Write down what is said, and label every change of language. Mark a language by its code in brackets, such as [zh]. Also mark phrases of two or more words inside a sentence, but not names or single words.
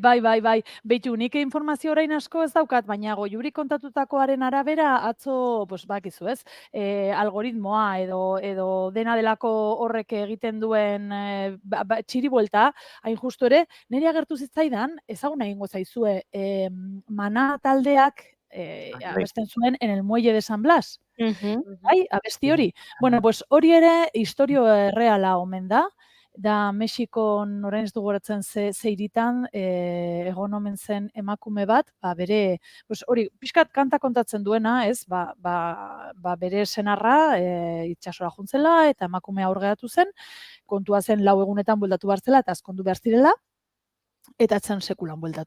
[eu] Beitu, nik informazio orain asko ez daukat, baina Goiuri kontatutakoaren arabera, atzo, bakizu ez, algoritmoa edo dena delako horrek egiten duen txiribuelta, hain justu ere, niri agertu zitzaidan, ezaguna egingo zaizue, Mana taldeak abesten zuen en el muelle de San Blas. Bai, abesti hori. Bueno, hori ere historio erreala omen da Mexikon orain ez dugu goratzen ze hiritan egon omen zen emakume bat, bere, hori, pixkat kanta kontatzen duena, ez, bere senarra itsasora juntzela eta emakumea aurgeratu zen, kontua zen 4 egunetan bueltatu bartzela eta azkondu behar zirela, eta etzen sekulan bueltatu.